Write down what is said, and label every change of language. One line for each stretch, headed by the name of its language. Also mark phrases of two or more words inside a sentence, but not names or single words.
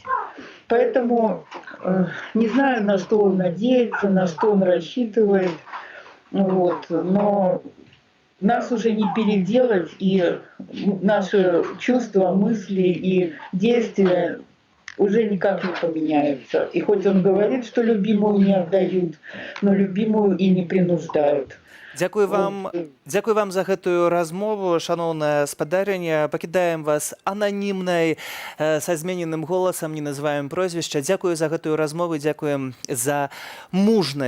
Russian: Поэтому не знаю, на что он надеется, на что он рассчитывает, но нас уже не переделать, и наши чувства, мысли и действия уже никак не поменяются. И хоть он говорит, что любимую не отдают, но любимую и не принуждают.
Belarusian: Дзякуй вам за гэтую размову, шаноўная спадарыня. Пакідаем вас ананімнай, са змененым голасам, не называем прозвішча. Дзякую за гэтую размову, дзякуем за мужнасць.